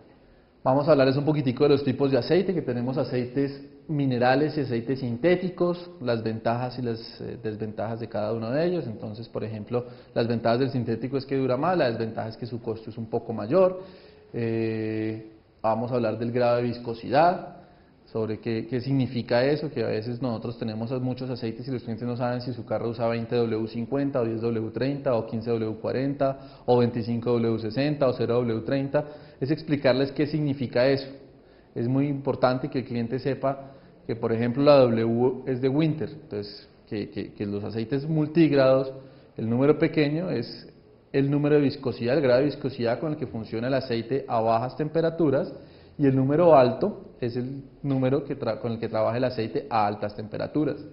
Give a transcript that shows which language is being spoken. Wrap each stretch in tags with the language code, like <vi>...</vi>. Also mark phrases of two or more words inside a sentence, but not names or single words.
<es>Vamos a hablarles un poquitico de los tipos de aceite, que tenemos aceites minerales y aceites sintéticos, las ventajas y las desventajas de cada uno de ellos. Entonces, por ejemplo, las ventajas del sintético es que dura más, la desventaja es que su costo es un poco mayor. Vamos a hablar del grado de viscosidad, sobre qué significa eso, que a veces nosotros tenemos muchos aceites y los clientes no saben si su carro usa 20W50 o 10W30 o 15W40 o 25W60 o 0W30, es explicarles qué significa eso. Es muy importante que el cliente sepa que, por ejemplo, la W es de Winter, entonces que los aceites multigrados, el número pequeño es el número de viscosidad, el grado de viscosidad con el que funciona el aceite a bajas temperaturas, y el número alto es el número con el que trabaja el aceite a altas temperaturas.</es>